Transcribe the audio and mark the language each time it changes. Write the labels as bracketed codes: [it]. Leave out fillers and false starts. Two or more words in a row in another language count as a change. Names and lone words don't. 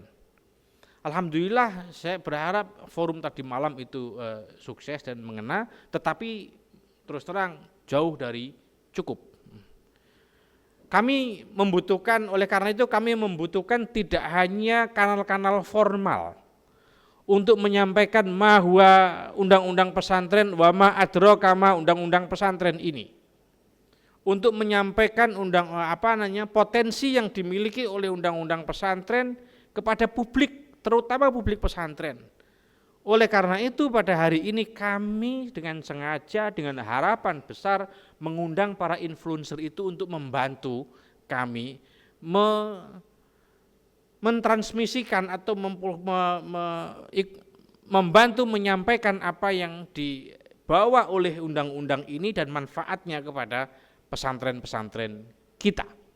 [id] Alhamdulillah saya berharap forum tadi malam itu sukses dan mengena, tetapi terus terang jauh dari cukup. Kami membutuhkan, oleh karena itu kami membutuhkan tidak hanya kanal-kanal formal untuk menyampaikan bahwa undang-undang pesantren [ar] وما أدراك ما [id] undang-undang pesantren ini. Untuk menyampaikan potensi yang dimiliki oleh undang-undang pesantren kepada publik, terutama publik pesantren. Oleh karena itu pada hari ini kami dengan sengaja, dengan harapan besar mengundang para influencer itu untuk membantu kami mentransmisikan atau membantu menyampaikan apa yang dibawa oleh undang-undang ini dan manfaatnya kepada pesantren-pesantren kita.